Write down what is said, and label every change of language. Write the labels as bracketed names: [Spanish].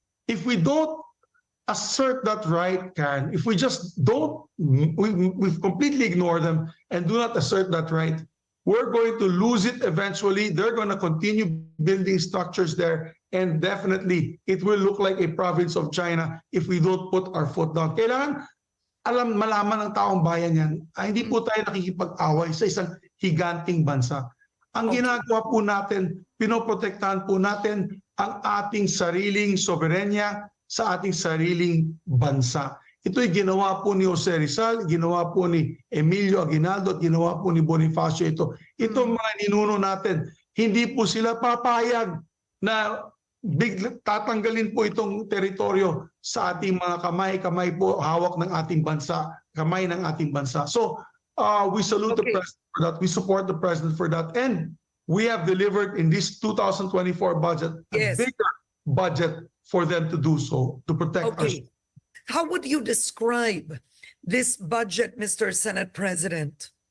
[English] If we don't assert that right, Karen, if we just don't, we completely ignore them and do not assert that right, we're going to lose it eventually. They're going to continue building structures there, and definitely it will look like a province of China if we don't put our foot down. [Filipino] Kailangan malaman ng taong bayan yan, hindi po tayo nakikipag-away sa isang higanting bansa. Ang ginagawa po natin, pinoprotektahan po natin ang ating sariling soberenya sa ating sariling bansa. Ito'y ginawa po ni Jose Rizal, ginawa po ni Emilio Aguinaldo, at ginawa po ni Bonifacio ito. Itong mga ninuno natin, hindi po sila papayag na tatanggalin po itong teritoryo sa ating mga kamay po, hawak ng ating bansa, kamay ng ating bansa. [English] So, we salute the President for that. We support the President for that. And we have delivered in this 2024 budget a bigger budget for them to do so, to protect us. How would you describe this budget, Mr. Senate President?